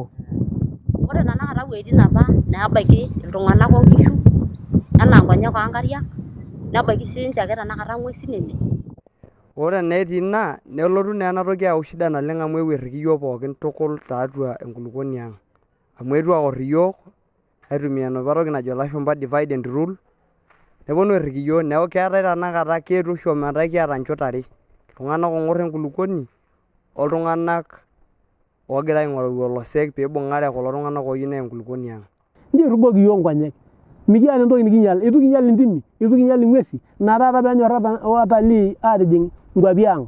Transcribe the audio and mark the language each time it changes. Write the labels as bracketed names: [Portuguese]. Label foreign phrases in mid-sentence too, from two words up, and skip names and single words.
[Masai] Ore tanakata wueitin apa neebaiki iltung'anak onkishu enaa nkonyek oonkariak nebaiki siinche ake tanakata ng'uesin ene. Ore neetii ina nelotu naa ena toki ayau shida naleng amu ewerriki iyiok pookin tukul tiatua enkulukuoni ang. Amu eetuo aorr iyiok aitumia enopa toki najo ilashumba [English] divide and rule [Masai] neponu airriki iyiok neeku keetai tanakata keetuo oshi ometaa kiata nchot are, iltung'anak oong'orr enkulukuoni oltung'anak ogira aing'oru olosek peibung'are kulo tung'anak ooyieu neya enkulukuoni ang. Nji etuboki iyiok nkonyek mikiata entoki nikinyal, itu kinyal intimi, itu kinyal ing'uesi, ina taata peenyorra watalii aatijing nkwapi ang.